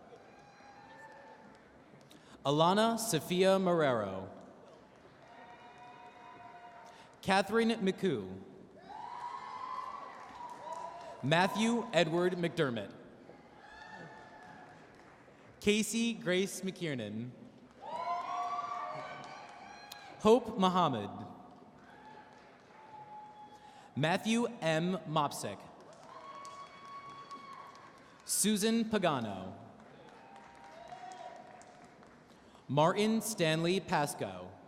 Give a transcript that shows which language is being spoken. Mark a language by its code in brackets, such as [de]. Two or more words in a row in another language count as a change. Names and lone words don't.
[en] Alana Sophia Marrero. Catherine McCoo. Matthew Edward McDermott. Casey Grace McKiernan. Hope Muhammad. Matthew M. Mopsick. Susan Pagano. Martin Stanley Pasco.